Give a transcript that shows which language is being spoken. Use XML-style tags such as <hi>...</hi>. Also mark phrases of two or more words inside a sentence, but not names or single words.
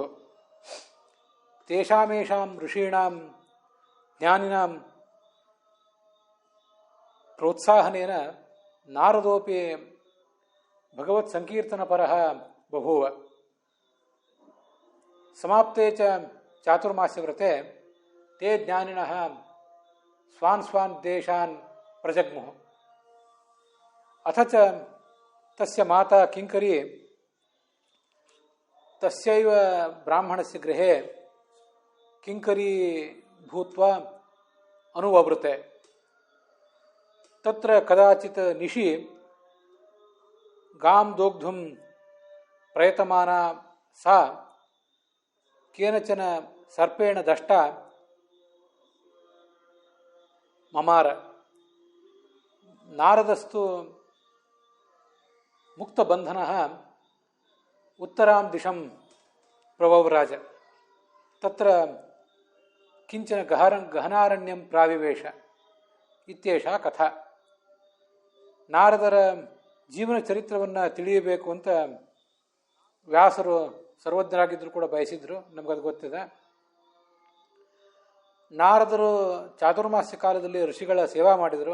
<sa>ತೇಷಾಮೇಷಾಂ ಋಷೀಣಾಂ ಜ್ಞಾನಿನಾಂ ಪ್ರೋತ್ಸಾಹನೇನ ನಾರದೋಪಿ ಭಗವತ್ ಸಂಕೀರ್ತನಪರಃ ಬಭೂವ. ಸಮಾಪ್ತೆ ಚ ಚಾತುರ್ಮಾಸ್ಯವ್ರತೆ ತೇ ಜ್ಞಾನಿನಃ ಸ್ವಾನ್ ಸ್ವಾನ್ ದೇಶಾನ್ ಪ್ರಜಗ್ಮುಃ. ಅಥ ಚ ತಸ್ಯ ಮಾತಾ ಕಿಂಕರಿ ತಸ್ಯೈವ ಬ್ರಾಹ್ಮಣಸ್ಯ ಗೃಹೇ ಕಿಂಕರಿ ಭೂತ್ವಾ ಅನುವವೃತೆ. ತತ್ರ ಕದಾಚಿತ್ ನಿಶಿ ಗಾಂ ದೋಗ್ಧುಂ ಪ್ರಯತಮಾನಾ ಸಾ ಕೇನಚನ ಸರ್ಪೇಣ ದಷ್ಟ ಮಮಾರ. ನಾರದಸ್ತು ಮುಕ್ತಬಂಧನಃ ಉತ್ತರಾಂ ದಿಶಂ ಪ್ರವವ್ರಾಜ. ತತ್ರ ಕಿಂಚನ ಗಹನಾರಣ್ಯಂ ಪ್ರಾವಿವೇಶ ಇತ್ಯೇಷಾ ಕಥಾ.</sa> <kn>ನಾರದರ ಜೀವನ ಚರಿತ್ರವನ್ನು ತಿಳಿಯಬೇಕು ಅಂತ ವ್ಯಾಸರು ಸರ್ವಜ್ಞರಾಗಿದ್ದರೂ ಕೂಡ ಬಯಸಿದ್ರು, ನಮಗದು ಗೊತ್ತಿದೆ. ನಾರದರು ಚಾತುರ್ಮಾಸ್ಯ ಕಾಲದಲ್ಲಿ ಋಷಿಗಳ ಸೇವಾ ಮಾಡಿದರು.</kn>